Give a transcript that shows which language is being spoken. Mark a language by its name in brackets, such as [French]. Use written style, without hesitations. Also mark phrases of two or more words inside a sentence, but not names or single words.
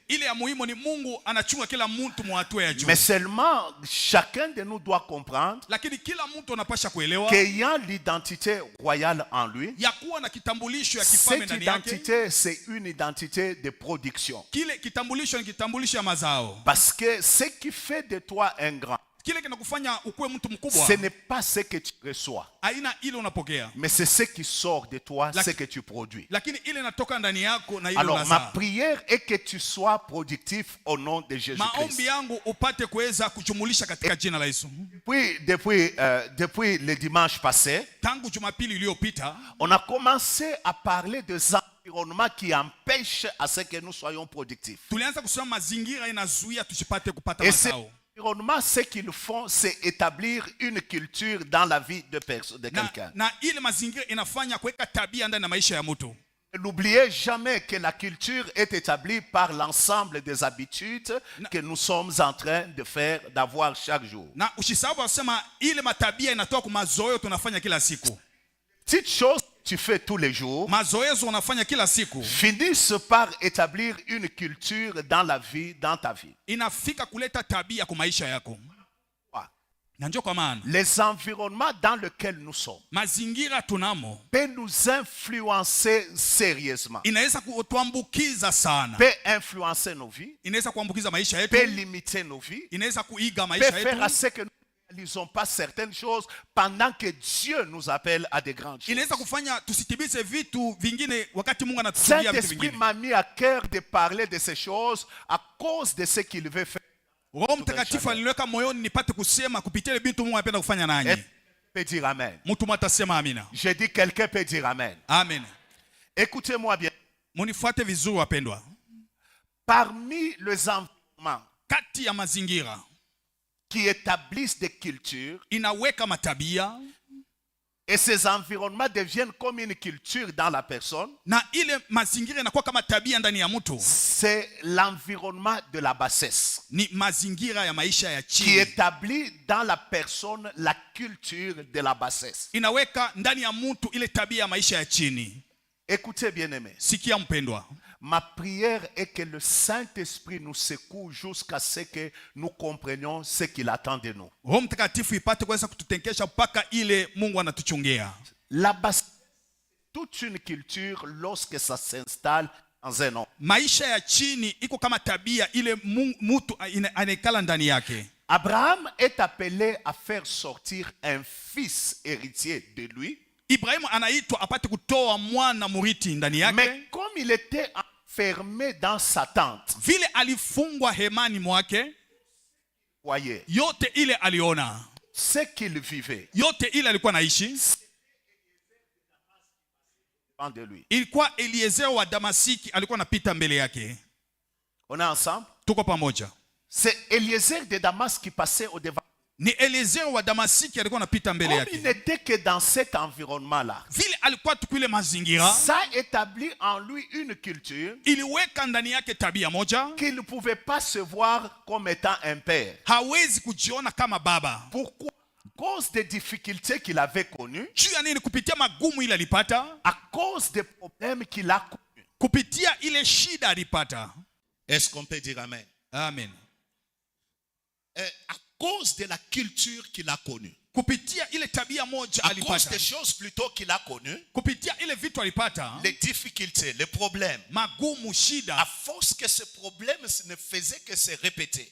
[Swahili] Ile ya muhimu ni Mungu anachunga kila mtu mu hatua ya juu. [French] Mais seulement, chacun de nous doit comprendre [Swahili] Lakini kila mtu anapasha kuelewa [French] qu'ayant l'identité royale en lui, [Swahili] ya kuwa na kitambulisho ya kifalme [French] cette [Swahili] ndani yake. [French] identité, c'est une identité de production. [Swahili] Kile kitambulisho ni kitambulisho ya mazao. [French] Parce que ce qui fait de toi un grand, [Swahili] Kile kinakufanya ukuwe mtu mkubwa [French] ce n'est pas ce que tu reçois, [Swahili] aina ile unapokea, [French] mais c'est ce qui sort de toi, ce que tu produis. [Swahili] lakini ile inatoka ndani yako na ile [French] Alors, ma [Swahili] unazaa. [French] prière est que tu sois productif au nom de Jésus-Christ. [Swahili] Maombi yangu upate kuweza kujumulisha katika jina la Yesu. [French] Depuis le dimanche passé, [Swahili] Tangu Jumapili iliyopita [French] on a commencé à parler des environnements qui empêchent à ce que nous soyons productifs. [Swahili] tulianza kusema mazingira inazuia tusipate kupata [French] Et ces [Swahili] mazao. [French] environnements, ce qu'ils font, c'est établir une culture dans la vie de quelqu'un. [Swahili] Na ile mazingira inafanya kuweka tabia ndani ya maisha ya mtu. [French] N'oubliez jamais que la culture est établie par l'ensemble des habitudes que nous sommes en train de faire, d'avoir chaque jour. [Swahili] Na usisahau kusema ile matabia inatoka kwa mazoeo tunafanya kila siku. [French] Petites choses que tu fais tous les jours [Swahili] Mazoezo unafanya kila siku [French] finissent par établir une culture dans la vie, dans ta vie. [Swahili] inafika kuleta tabia kwa maisha yako. Na ndio kwa maana [French] Les environnements dans lesquels nous sommes [Swahili] mazingira tunamo [French] peuvent nous influencer sérieusement, [Swahili] inaweza kutuambukiza sana, [French] peuvent influencer nos vies, [Swahili] inaweza kuambukiza maisha [French] peuvent [Swahili] yetu, [French] limiter nos vies, [Swahili] inaweza kuiga [French] peuvent [Swahili] maisha [French] faire à [Swahili] yetu, [French] ce que nous ne réalisons pas certaines choses pendant que Dieu nous appelle à de grandes choses. [Swahili] inaweza kufanya tusitimize vitu vingine wakati Mungu anatufungia vitu [French] Saint-Esprit [Swahili] vingine. [French] m'a mis à cœur de parler de ces choses à cause de ce qu'il veut faire. [Swahili] Roho Mtakatifu aliniweka moyoni nipate kusema kupitia ile vitu Mungu anapenda kufanya [French] Et [Swahili] nanyi. [French] peut dire amen. [Swahili] Mtu mwatasema amina. [French] Je dis quelqu'un peut dire amen. Amen. Écoutez-moi bien. [Swahili] Munifuate vizuri wapendwa. [French] Parmi les environnements [Swahili] Kati ya mazingira [French] qui établissent des cultures, [Swahili] inaweka matabia, [French] Et ces environnements deviennent comme une culture dans la personne. [Swahili] na ile mazingira inakuwa kama tabia ndani ya mtu. [French] C'est l'environnement de la bassesse [Swahili] Ni mazingira ya maisha ya [French] qui [Swahili] chini, [French] établit dans la personne la culture de la bassesse. [Swahili] inaweka ndani ya mtu ile tabia ya maisha ya chini. [French] Écoutez bien aimés, [Swahili] Sikia mpendwa, [French] ma prière est que le Saint-Esprit nous secoue jusqu'à ce que nous comprenions ce qu'il attend de nous. [Swahili] Roho Mtakatifu ipate kuweza kututenkesha mpaka ile Mungu anatuchungia. [French] La bassesse, toute une culture lorsque ça s'installe dans un homme. [Swahili] Maisha ya chini iko kama tabia ile mtu anaikala ndani yake. [French] Abraham est appelé à faire sortir un fils héritier de lui. [Swahili] Ibrahimu anaitwa apate kutoa mwana muriti ndani yake. [French] Mais comme il était enfermé dans sa tente, [Swahili] Vile alifungwa hemani mwake, [French] voyez, [Swahili] yote ile aliona, [French] ce qu'il vivait [Swahili] yote ile alikuwa naishi, [French] devant de lui. [Swahili] ilikuwa Eliezer wa Damasiki alikuwa anapita mbele yake. [French] On est ensemble? [Swahili] Tuko pamoja. [French] C'est Eliezer de Damas qui passait au devant. [Swahili] Ni Eliezer wa Damasiki alikuwa anapita mbele [French] Comme il [Swahili] yake. [French] n'était que dans cet environnement-là, [Swahili] Vile alikuwa tukile mazingira, [French] ça établit en lui une culture [Swahili] iliweka ndani yake tabia moja, [French] qu'il ne pouvait pas se voir comme étant un père. [Swahili] hawezi kujiona kama baba. [French] Pourquoi? À cause des difficultés qu'il avait connues, [Swahili] Juu ya nini? Kupitia magumu ile alipata, [French] à cause des problèmes qu'il a connus. [Swahili] kupitia ile shida alipata. [French] Est-ce qu'on peut dire Amen? Amen. À cause de la culture qu'il a connue. [Swahili] Kupitia ile tabia moja [French] À cause [Swahili] alipata, [French] des choses plutôt qu'il a connues, [Swahili] kupitia ile vitu alipata, [French] les difficultés, les problèmes. [Swahili] magumu, [French] À [Swahili] shida, [French] force que ce problème ne faisait que se répéter,